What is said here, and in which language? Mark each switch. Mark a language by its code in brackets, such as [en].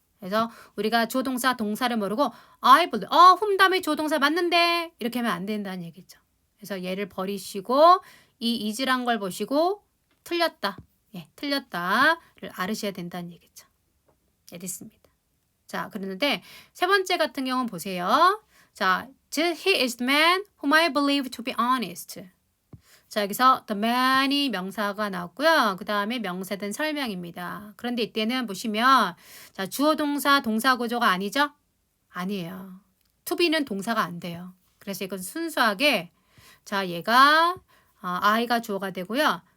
[ko] 그래서 우리가 조동사, 동사를 모르고 I believe, whom 다음에 조동사 맞는데 이렇게 하면 안 된다는 얘기죠. 그래서 얘를 버리시고 이 is란 걸 보시고 틀렸다. 예, 틀렸다를 알으셔야 된다는 얘기죠. 예, 됐습니다. 자, 그러는데 세 번째 같은 경우는 보세요. [en] 자, he is the man whom I believe to be honest. [ko] 자, 여기서 the man이 명사가 나왔고요. 그 다음에 명사된 설명입니다. 그런데 이때는 보시면 자, 주어 동사 동사 구조가 아니죠? 아니에요. to be는 동사가 안 돼요. 그래서 이건 순수하게 자, 얘가 I가 주어가 되고요.